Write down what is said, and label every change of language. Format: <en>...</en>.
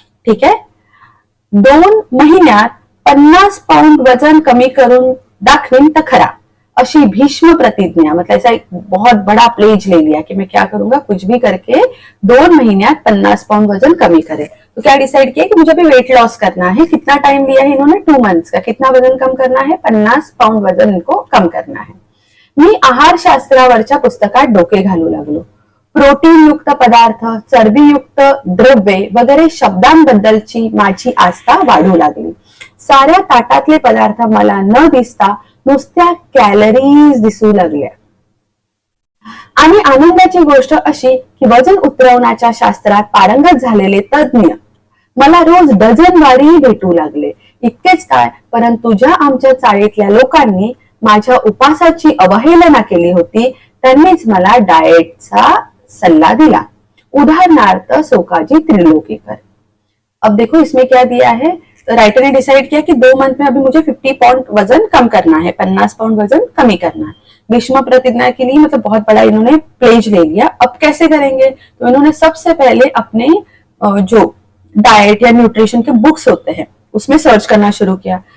<hi>ठीक है,</hi> <mr>2 महिन्यात 50 पाउंड वजन कमी करून दाखवीन तर खरा, अशी भीष्म प्रतिज्ञा,</mr> <hi>मतलब ऐसा एक बहुत बड़ा प्लेज ले लिया कि मैं क्या करूंगा, कुछ भी करके 2 महीन्यात 50 पाउंड वजन कमी करे। तो क्या डिसाइड किया कि मुझे अभी वेट लॉस करना है। कितना टाइम लिया है इन्होंने, 2 मंथ्स का। कितना वजन कम करना है, 50 पाउंड वजन इनको कम करना है।</hi> <mr>मी आहारशास्त्रावरच्या पुस्तकात डोके घालू लागलो। प्रोटीन युक्त पदार्थ, चरबीयुक्त द्रव्ये वगैरे शब्दांबद्दलची माझी आस्था वाढू लागली। साऱ्या ताटातले पदार्थ मला न दिसता नुसत्या कॅलरीज दिसू लागल्या। आणि आनंदाची गोष्ट अशी की वजन उतरवण्याच्या शास्त्रात पारंगत झालेले तज्ञ मला रोज डझनवारी भेटू लागले। इतकेच काय, परंतु ज्या आमच्या चाळीतल्या लोकांनी माझ्या उपासाची अवहेलना केली होती, त्यांनीच मला डाएटचा सल्ला दिला. उदाहरणार्थ सोकाजी त्रिलोकीकर.</mr> <hi>अब देखो इसमें क्या दिया है, तो राइटर ने डिसाइड किया कि 2 मंथ में अभी मुझे 50 पाउंड वजन कम करना है, 50 पाउंड वजन कमी करना है. भीष्म प्रतिज्ञा के लिए मतलब बहुत बड़ा इन्होंने प्लेज ले लिया. अब कैसे करेंगे, तो इन्होंने सबसे पहले अपने जो डाइट या न्यूट्रिशन के बुक्स होते हैं उसमें सर्च करना शुरू किया.</hi>